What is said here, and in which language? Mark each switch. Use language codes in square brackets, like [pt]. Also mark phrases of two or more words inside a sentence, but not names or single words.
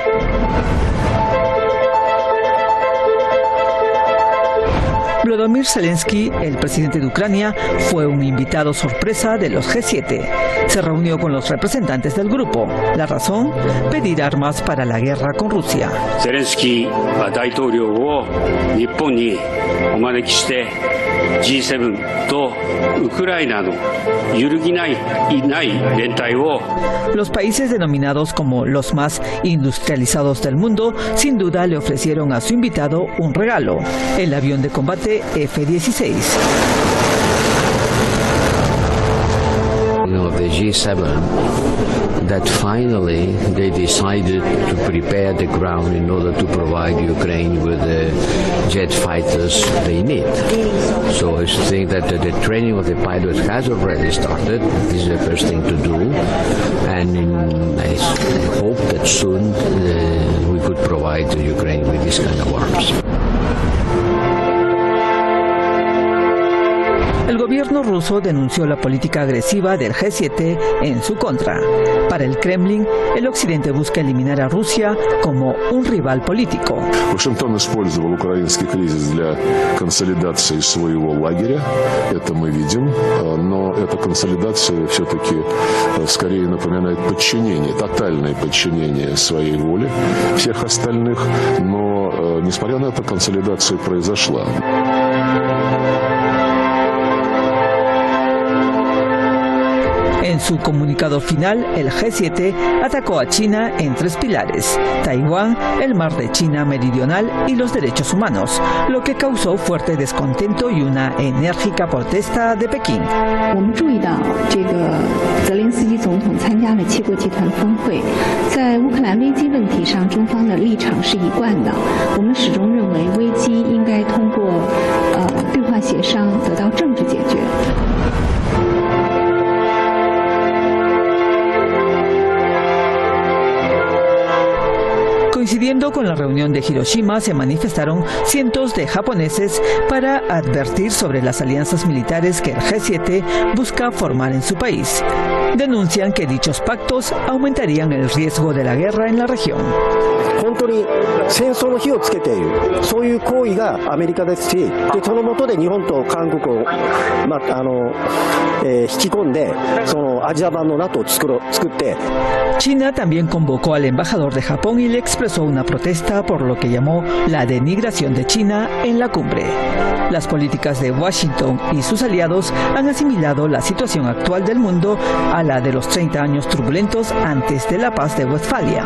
[es] Volodymyr Zelensky, el presidente de Ucrania, fue un invitado sorpresa de los G7. Se reunió con los representantes del grupo. La razón, pedir armas para la guerra con Rusia. [ja] Zelensky は大統領を日本にお招きして G7 とウクライナの揺るぎない連帯を [es] Los países denominados como los más industrializados del mundo sin duda le ofrecieron a su invitado un regalo, el avión de combate F-16. [en] The G7 that finally they decided to prepare the ground in order to provide Ukraine with the jet fighters they need. So I think that the training of the pilots has already started. This is the first thing to do, and I hope that soon we could provide Ukraine with this kind of arms. [es] El gobierno ruso denunció la política agresiva del G7 en su contra. Para el Kremlin, el Occidente busca eliminar a Rusia como un rival político. [ru] Вашингтон использовал украинский кризис для консолидации своего лагеря, это мы видим, но эта консолидация все-таки скорее напоминает подчинение, тотальное подчинение своей воле всех остальных, но несмотря на это консолидация произошла. [es] En su comunicado final, el G7 atacó a China en 3 pilares: Taiwán, el mar de China Meridional y los derechos humanos, lo que causó fuerte descontento y una enérgica protesta de Pekín. [zh] 我们注意到，泽连斯基总统参加了7国集团峰会，在乌克兰危机问题上，中方的立场是一贯的。我们始终认为，危机应该通过对话协商得到政治解决。 [es] Coincidiendo con la reunión de Hiroshima, se manifestaron cientos de japoneses para advertir sobre las alianzas militares que el G7 busca formar en su país. Denuncian que dichos pactos aumentarían el riesgo de la guerra en la región. [ja] 本当に戦争の火をつけている、そういう行為がアメリカですし、その下で日本と韓国を引き込んで、そのアジア版の NATO を作って。 [es] China también convocó al embajador de Japón y le expresó una protesta por lo que llamó la denigración de China en la cumbre. Las políticas de Washington y sus aliados han asimilado la situación actual del mundo a la de los 30 años turbulentos antes de la paz de Westfalia.